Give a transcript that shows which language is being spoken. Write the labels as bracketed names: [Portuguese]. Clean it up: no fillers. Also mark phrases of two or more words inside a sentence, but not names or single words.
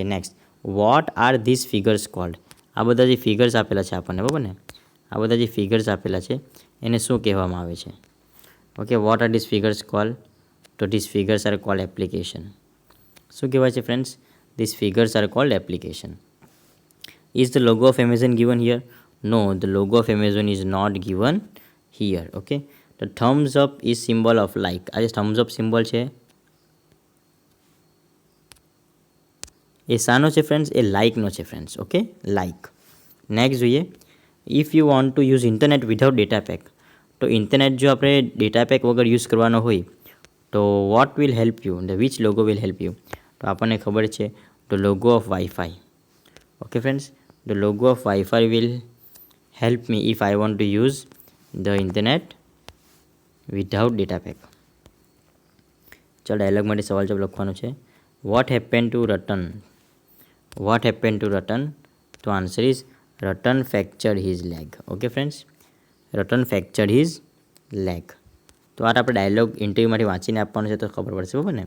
[English] Next, what are these figures called. [Gujarati] આ બધા જે ફિગર્સ આપેલા છે આપણને, બરાબર ને? આ બધા જે ફિગર્સ આપેલા છે એને શું કહેવામાં આવે છે? [English] Okay, what are these figures called? તો these figures are called application. [Gujarati] શું કહેવાય છે [English] ફ્રેન્ડ્સ? these figures are called application. Is the logo of Amazon given here? No, the logo of Amazon is not given here. Okay, the thumbs up is symbol of like. [Gujarati] આ જે [English] thumbs up symbol [Gujarati] છે એ શાનો છે ફ્રેન્ડ્સ? એ લાઇકનો છે ફ્રેન્ડ્સ. [English] Okay, like. નેક્સ્ટ જોઈએ, if you want to use internet without data pack. [Gujarati] તો ઇન્ટરનેટ જો આપણે [English] data pack [Gujarati] વગર યુઝ કરવાનો હોય તો [English] what will help you? The which logo will help you? [Gujarati] તો આપણને ખબર છે [English] the logo of Wi-Fi. Okay friends, the logo of Wi-Fi will help me if I want to use the internet without data pack. [Gujarati] ચાલો ડાયલોગ માટે સવાલ જવાબ લખવાનું છે. [English] What happen to Ratan? What happen to Ratan? તો answer is Ratan fractured his leg. Okay friends, Ratan fractured his leg. [Gujarati] તો આ આપણે ડાયલોગ ઇન્ટરવ્યૂમાંથી વાંચીને આપવાનું છે તો ખબર પડશે, બરાબર ને?